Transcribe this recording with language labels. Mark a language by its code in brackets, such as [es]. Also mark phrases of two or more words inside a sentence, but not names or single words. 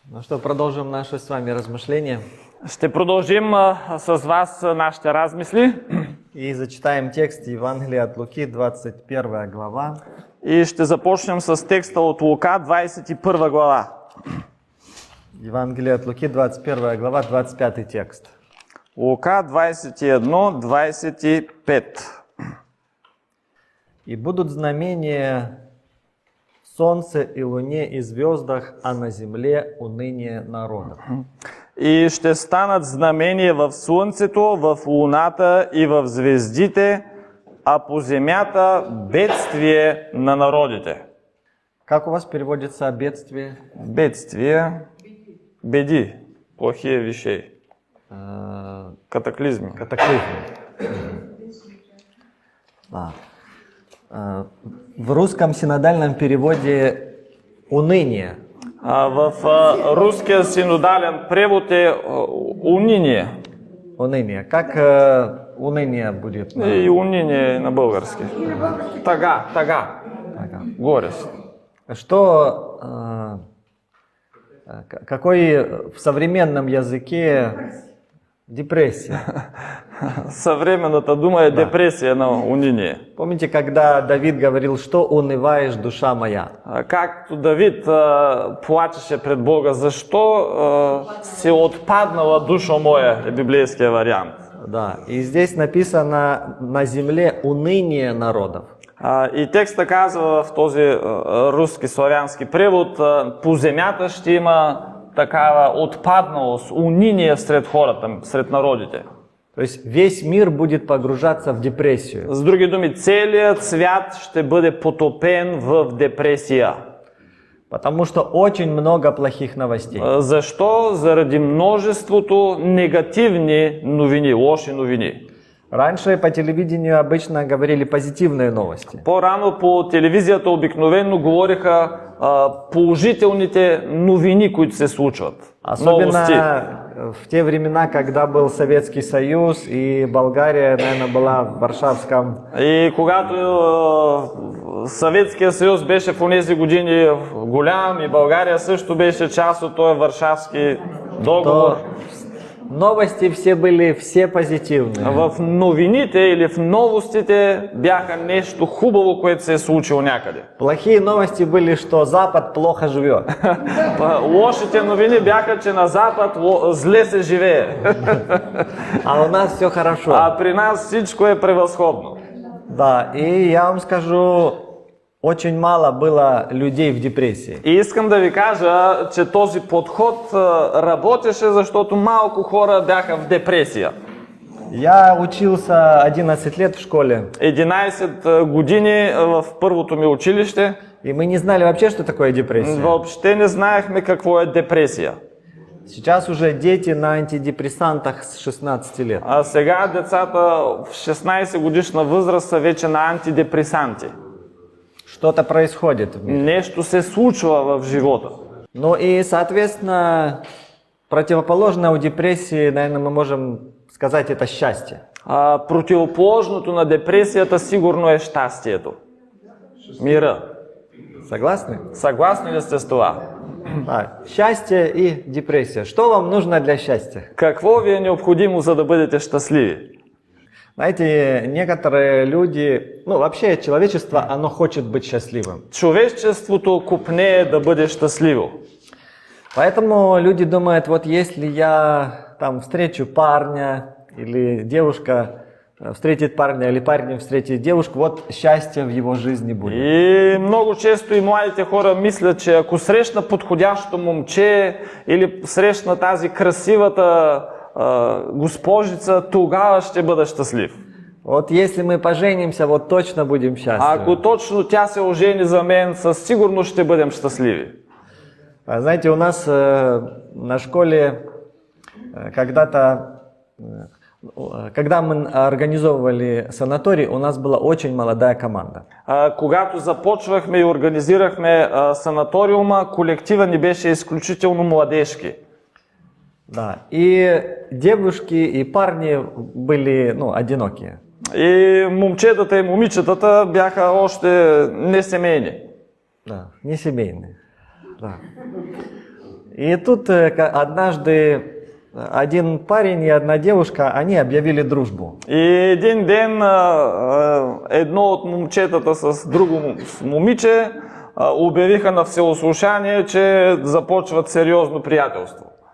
[ru] что, продолжим наше с вами размышление [bg] Ще продължим с вас нашите размисли [ru] и зачитаем текст Евангелия от Луки, 21 глава. [bg] и ще започнем с текста от Лука, 21 глава. [ru] Евангелие от Луки, 21 глава, 25 текст. Лука 21, 25. «И будут знамения в солнце и луне и звездах, а на земле уныние народов». [bg] И ще станат знамения в слънцето, в луната и в звездите, а по земята бедствие на народите. [ru] Как у вас переводится бедствие? Бедствие, беди, плохие вещей, катаклизмы. Катаклизм. В русском синодальном переводе уныние. [bg] В русския синодален превод е уныние. [ru] Уныние. Как уныние будет? [bg] И уныние на български. Тага. Ага. Горест. [ru] Что, какой в современном языке депрессия? [bg] Современната дума е депресия на уныние. [ru] Помните, когда Давид говорил, что унываешь, душа моя? [bg] Както Давид плачеше пред Бога, защо си отпаднала душа моя, е библейския вариант. [ru] Да, и здесь написано на земле уныние народов. [bg] И текста казва в този руски славянски превод, по земята ще има такава отпадналост, уныние сред хората, сред народите. [ru] То есть весь мир будет погружаться в депрессию. [bg] С други думи, целият свят ще бъде потопен в депресия. [ru] Потому что очень много плохих новостей. [bg] Защо? Заради множеството негативни новини, лоши новини. [ru] Раньше по телевидению обычно говорили позитивные новости. [bg] По-рано по телевизията обикновено говориха положителните новини, които се случват. [ru] Особенно в те времена, когда был Советский Союз и Болгария, наверное, была в Варшавском. [bg] И когато Съветския съюз беше в онези години голям и България също беше част от този Варшавски договор. [ru] Новости все были все позитивные. [bg] В новините или в новостите бяха нещо хубаво, което се е случило някъде. [ru] Плохие новости были, что Запад плохо живет. [bg] Лошите новини бяха, че на Запад зле се живее. [ru] А у нас все хорошо. [bg] А при нас всичко е превъзходно. [ru] Да, и я вам скажу, очень мало было людей в депрессии. [bg] И искам да ви кажа, че този подход работеше, защото малко хора бяха в депресия. [ru] Я учился 11 лет в школе. [bg] 11 години в първото ми училище. [ru] И мы не знали вообще, что такое депрессия. [bg] Въобще не знаехме какво е депресия. [ru] Сейчас уже дети на антидепрессантах с 16 лет. [bg] А сега децата в 16 годишна възраст са вече на антидепресанти. [ru] Что-то происходит в мире. [bg] Нещо се случва в живота. [ru] Ну и, соответственно, противоположное у депрессии, наверное, мы можем сказать, это счастье. [bg] Противоположното на депресията сигурно е щастието. [ru] Мира. Согласны? [bg] Съгласни ли сте с това? [ru] Счастье и депрессия. Что вам нужно для счастья? [bg] Какво ви е необходимо, за да бъдете щастливи? [ru] Знаете, некоторые люди, вообще человечество, оно хочет быть счастливым. [bg] Човечеството копнее да бъде щастливо. [ru] Поэтому люди думают, вот если я там встречу парня или девушка встретит парня или парень встретит девушку, вот счастье в его жизни будет. [bg] И много често и младите хора мислят, че ако срещна подходящо момче или срещна тази красивата госпожица, тогава ще бъда щастлив. [ru] Вот если мы поженимся, вот точно будем счастливы. [bg] Ако точно тя се ожени за мен, със сигурност ще бъдем щастливи. [ru] Знаете, у нас на школе когда мы организовывали санаторий, у нас была очень молодая команда. [bg] Когато започвахме и организирахме санаториума, колектива ни беше изключително младежки. [ru] Да, и девушки и парни были, одинокие. [bg] И момчетата и момичетата бяха още несемейни. [ru] Да, не семейные. Да. И тут однажды один парень и одна девушка, они объявили дружбу. [bg] И един ден едно от момчетата с друго момиче обявиха на всеослушание, че започват сериозно приятелство.